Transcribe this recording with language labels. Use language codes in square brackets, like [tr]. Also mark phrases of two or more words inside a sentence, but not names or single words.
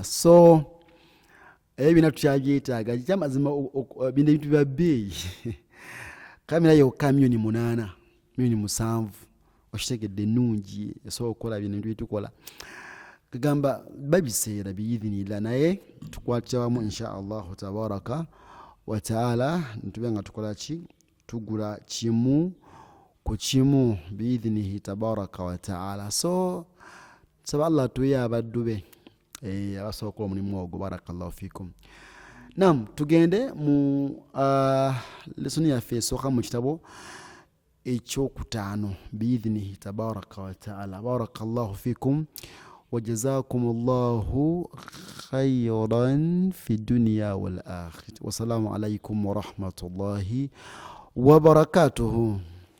[lg] So ebina tukyabyetaaga kyamazima bino ebintu bya bbeeyi kamera yokka $8 7 okitegedde ennungi esobola okukola bino ebintu byetukola, kagamba babiseera biidhinillah, naye tukwatira wamu [ar] إن شاء الله تبارك وتعالى [lg] ntube nga tukola ki, tugula kimu ku kimu [ar] بإذنه تبارك وتعالى. [lg] So saba Allah tuye abaddu be abasobola okukola omulimu ogwo. [ar] بارك الله فيكم. [lg] Naam, tugende mu lesoni yaffe esooka mu kitabo ekyokutaano [ar] بإذنه تبارك وتعالى. بارك الله فيكم وجزاكم الله خيرا في الدنيا والآخرة. والسلام عليكم ورحمة الله وبركاته.